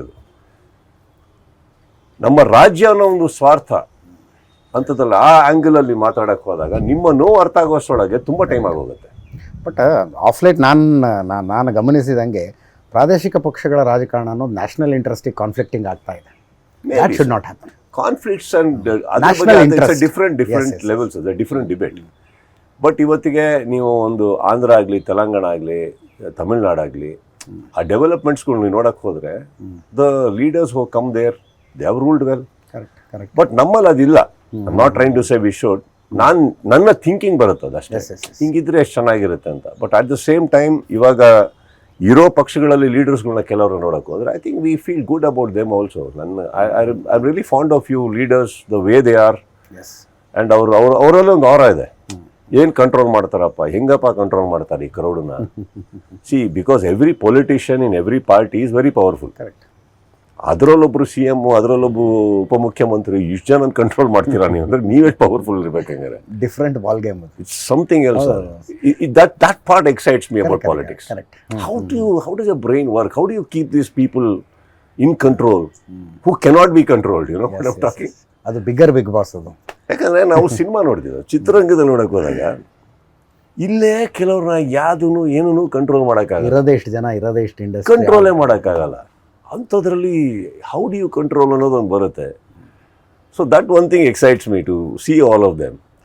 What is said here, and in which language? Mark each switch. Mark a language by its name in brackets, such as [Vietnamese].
[Kannada] ಅದು ನಮ್ಮ ರಾಜ್ಯ ಅನ್ನೋ ಒಂದು ಸ್ವಾರ್ಥ ಅಂಥದ್ದಲ್ಲ. ಆ ಆ್ಯಂಗಲಲ್ಲಿ ಮಾತಾಡೋಕ್ಕೆ ಹೋದಾಗ ನಿಮ್ಮ ನೋವು ಅರ್ಥ ಆಗೋಷ್ಟರೊಳಗೆ ತುಂಬ ಟೈಮ್ ಆಗೋಗುತ್ತೆ. ಬಟ್ ಆಫ್ ಲೈಟ್ ನಾನು ಗಮನಿಸಿದಂಗೆ ಪ್ರಾದೇಶಿಕ ಪಕ್ಷಗಳ ರಾಜಕಾರಣ ಅನ್ನೋದು ನ್ಯಾಷನಲ್ ಇಂಟ್ರೆಸ್ಟಿಗೆ ಕಾನ್ಫ್ಲಿಕ್ಟಿಂಗ್ ಆಗ್ತಾ ಇದೆ. [English] That should not happen. Conflicts and different levels, different debate. [Kannada] But ಇವತ್ತಿಗೆ ನೀವು ಒಂದು ಆಂಧ್ರ ಆಗಲಿ, ತೆಲಂಗಾಣ ಆಗಲಿ, ತಮಿಳ್ನಾಡು ಆಗಲಿ, ಆ ಡೆವಲಪ್ಮೆಂಟ್ಸ್ಗಳು ನೀವು ನೋಡೋಕ್ಕೆ ಹೋದರೆ [English] The leaders who come there they have ruled well. Correct. But [Kannada] ನಮ್ಮಲ್ಲಿ ಅದಿಲ್ಲ. [English] I am not trying to say we should. [Kannada] ನನ್ನ ಥಿಂಕಿಂಗ್ ಬರುತ್ತೆ ಅಷ್ಟೇ, ಹಿಂಗಿದ್ರೆ ಎಷ್ಟು ಚೆನ್ನಾಗಿರುತ್ತೆ ಅಂತ. [English] but at the same time [Kannada] ಇವಾಗ ಇರೋ ಪಕ್ಷಗಳಲ್ಲಿ ಲೀಡರ್ಸ್ಗಳನ್ನ ಕೆಲವರು ನೋಡೋಕೆ ಹೋದರೆ [English] I think we feel good about them also. I really fond of you leaders, the way they are. And [Kannada] ಅವರಲ್ಲೇ ಒಂದು ಆರ ಇದೆ. ಏನು ಕಂಟ್ರೋಲ್ ಮಾಡ್ತಾರಪ್ಪ, ಹೆಂಗಪ್ಪ ಕಂಟ್ರೋಲ್ ಮಾಡ್ತಾರೆ ಈ ಕ್ರೌಡನ್ನ. [English] See because every politician in every party is very powerful. Correct. [Kannada] ಅದರಲ್ಲೊಬ್ರು CM, ಅದರಲ್ಲೊಬ್ಬರು ಉಪಮುಖ್ಯಮಂತ್ರಿ, ಇಷ್ಟು ಜನ ಕಂಟ್ರೋಲ್ ಮಾಡ್ತೀರಾ ನೀವು ಅಂದರೆ ನೀವೇ powerful ಇರ್ಬೇಕಂಗಾರೆ. [English] Different ball game. It's something else. That part excites me about politics. Correct. How does your brain work? How do you keep these people in control who cannot be controlled? You know what I'm talking? [Kannada] ಅದು big boss ಅದು. ಯಾಕಂದರೆ ನಾವು cinema ನೋಡ್ತೀವಿ, ಚಿತ್ರರಂಗದಲ್ಲಿ ನೋಡೋಕೆ ಹೋದಾಗ ಇಲ್ಲೇ ಕೆಲವ್ರನ್ನ ಯಾವುದೂ ಏನೂ ಕಂಟ್ರೋಲ್ ಮಾಡೋಕ್ಕಾಗಲ್ಲ. ಇರೋದೇ ಇಷ್ಟು ಇಂಡಸ್ಟ್ರಿ ಕಂಟ್ರೋಲೇ ಮಾಡೋಕ್ಕಾಗಲ್ಲ. [English] ಅಂಥದ್ರಲ್ಲಿ how do you control [Kannada] ಅನ್ನೋದು ಒಂದು ಬರುತ್ತೆ. [English] So that one thing excites me to see all of them.